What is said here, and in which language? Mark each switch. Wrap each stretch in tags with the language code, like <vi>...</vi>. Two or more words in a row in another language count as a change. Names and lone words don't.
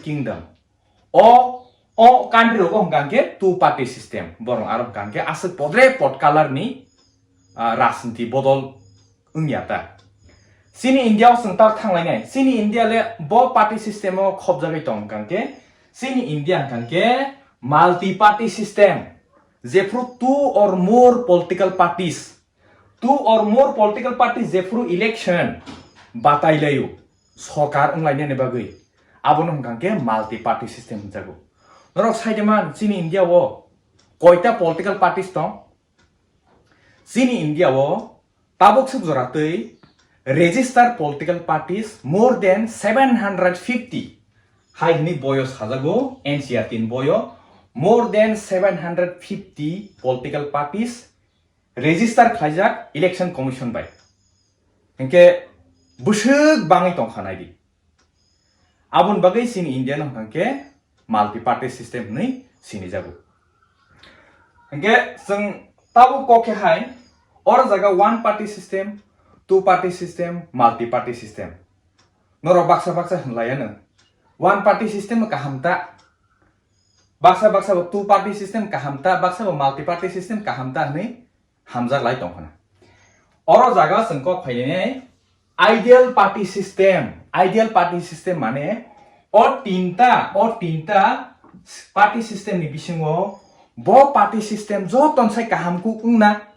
<trp>Kingdom o country rogo gangke</trp> <en>two party system</en> <trp>borong arab gangke asuk podre pot color ni rajniti bodol ungyata sini India sengtar thanglai sini India le bo party system o khobjagai tong gangke sini India gangke</trp> <en>multi party system</en> <trp>jefru</trp> <en>two or more political parties</en> <trp>jefru election batailayo sokar unglaine ne bagai abono hangke</trp> <en>multi party system</en> <trp>jago norok saideman chini India wo koita</trp> <en>political parties</en> <trp>tong chini India wo tabok subjoratei</trp> <en>registered political parties more than 750</en> <trp>haini boyos hajago NCR tin boyo</trp> <en>more than 750 political parties register</en> <trp>khaijak</trp> <en>election commission</en> <trp>by enke busuk bangai tong khanai di abun bagai sini India no hangke</trp> <en>multi party system</en> <trp>ni sini jago enke sing tabu kokhe hai or jaga</trp> <en>one party system two party system multi party system</en> <trp>noro baksa hlayana</trp> <en>one party system</en> <trp>kahamta baksa</trp> <en>two party system</en> <trp>kahamta baksa</trp> <en>multi party system</en> <trp>kahamta ni hamjak lai tongkhana oro jaga sengko phaine</trp> <en>ideal party system</en> <trp>mane o tinta</trp> <en>party system</en> <trp>ni bisingo bo</trp> <en>party system</en> <trp>joton sai kahamku ungna</trp>